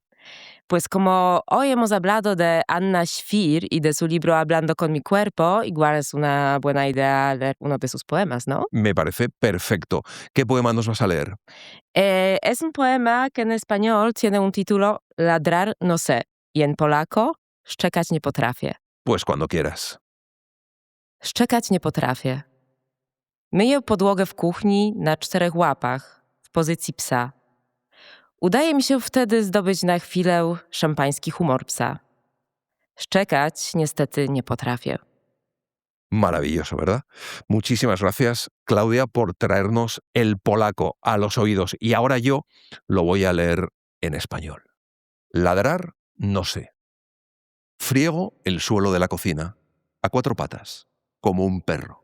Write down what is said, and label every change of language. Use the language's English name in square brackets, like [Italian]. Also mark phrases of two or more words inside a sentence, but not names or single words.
[Spanish] Pues como hoy hemos hablado de Anna Świr y de su libro Hablando con mi cuerpo, igual es una buena idea leer uno de sus poemas, ¿no? Me parece perfecto. ¿Qué poema nos vas a leer? Es un poema que en español tiene un título Ladrar no sé y en polaco Szczekać nie potrafię. Pues cuando quieras. [Polish] Szczekać nie potrafię. Myję podłogę w kuchni na 4 łapach w pozycji psa. Udaje mi się wtedy zdobyć na chwilę szampański humor psa. Szczekać niestety nie potrafię. [Spanish] Maravilloso, ¿verdad? Muchísimas gracias, Klaudia, por traernos el polaco a los oídos. Y ahora yo lo voy a leer en español. Ladrar, no sé. Friego el suelo de la cocina, a 4 patas, como un perro.